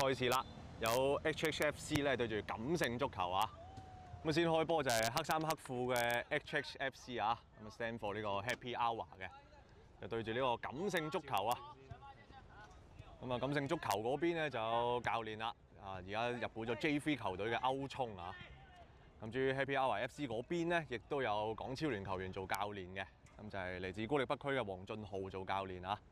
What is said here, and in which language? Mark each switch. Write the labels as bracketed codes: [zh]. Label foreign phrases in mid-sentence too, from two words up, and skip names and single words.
[yue] 賽事啦，有 HHFC 咧對住錦盛足球啊。咁先開波就係黑衫黑褲嘅 HHFC 啊，咁 [en] stand for [yue] 呢個 Happy Hour 嘅，就對住呢個錦盛足球啊。咁啊，錦盛足球嗰邊咧就有教練啦，而家入股咗 J3 球隊嘅歐聰啊。咁至於 Happy Hour FC 嗰邊咧，亦都有港超聯球員做教練嘅，咁就係嚟自高力北區嘅黃俊浩做教練啊。